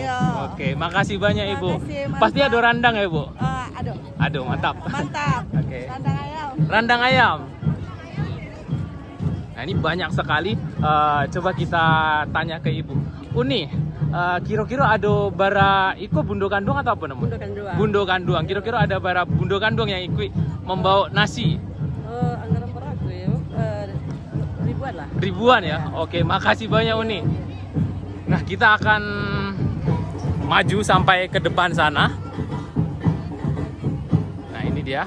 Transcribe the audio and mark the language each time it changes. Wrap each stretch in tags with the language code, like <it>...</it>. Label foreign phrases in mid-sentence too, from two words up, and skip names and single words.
<id>Iya. Oke, makasih banyak ibu. Makasih, mantap. Pasti ada randang ya bu? Aduh. Aduh, mantap. Mantap. Oke. Randang ayam. Randang ayam. Nah, ini banyak sekali. Coba kita tanya ke Ibu. Uni, kira-kira</id> <min>ada bara iko</min> <id>bundo kandung atau apa namanya? Bundo kanduang. Bundo kandung. Kira-kira</id> <min>ada bara</min> <id>bundo kandung yang ikut membawa nasi. Anggaran berapa ya? Ribuan lah. Ribuan ya. Oke, makasih banyak Uni. Nah, kita akan maju sampai ke depan sana. Nah, ini dia.</id>